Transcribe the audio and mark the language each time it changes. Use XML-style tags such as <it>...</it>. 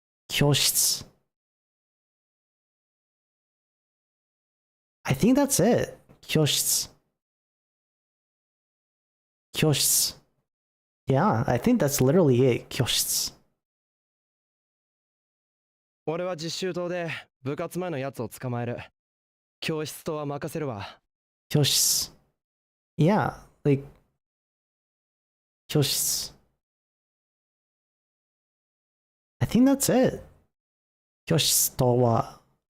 <ja>Kyoshitsu.</ja> <en>I think that's it. Kyoshitsu.</en> <ja>Kyoshitsu.</ja> <en>Yeah, I think that's literally it.</en> <ja>Kyoshitsu. 俺は実習棟で部活前のやつを捕まえる。教室とは任せるわ。教室.</ja> <en>Yeah, like 教室. I think that's it.</en> <ja>教室とは</ja>